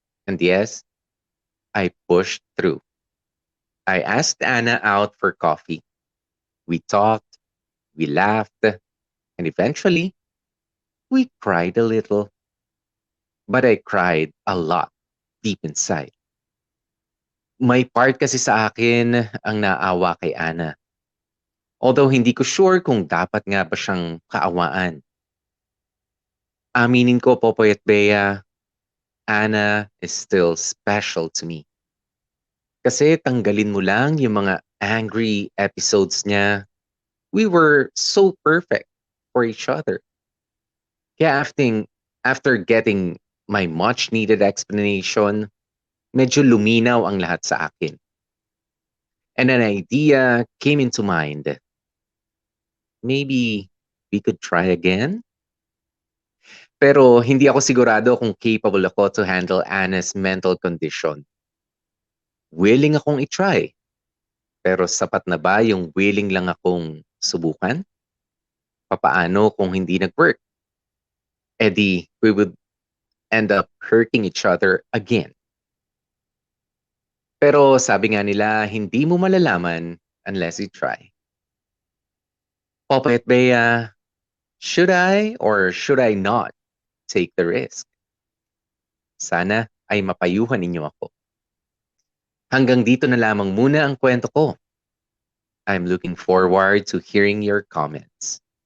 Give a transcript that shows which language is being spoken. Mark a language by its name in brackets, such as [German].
[English] And yes, I pushed through. I asked Anna out for coffee. We talked, we laughed, and eventually, we cried a little. But I cried a lot deep inside. [Filipino] May part kasi sa akin ang naawa kay Anna. Although hindi ko sure kung dapat nga ba siyang kaawaan. Aminin ko, [English] Popoy at Bea, Anna is still special to me. [Filipino] Kasi tanggalin mo lang yung mga angry episodes niya. [English] We were so perfect for each other. Kaya after getting my much needed explanation, [Filipino] medyo luminaw ang lahat sa akin. [English] And an idea came into mind. Maybe we could try again? [Filipino] Pero hindi ako sigurado kung capable ako [English] to handle Anna's mental condition. [Filipino] Willing akong i-try. Pero sapat na ba yung willing lang akong subukan? Papaano kung hindi nag-work? [English] Di, we would end up hurting each other again. [Filipino] Pero sabi nga nila, hindi mo malalaman [English] unless you try. Popoy at Bea, should I or should I not take the risk? [Filipino] Sana ay mapayuhan ninyo ako. Hanggang dito na lamang muna ang kwento ko. [English] I'm looking forward to hearing your comments.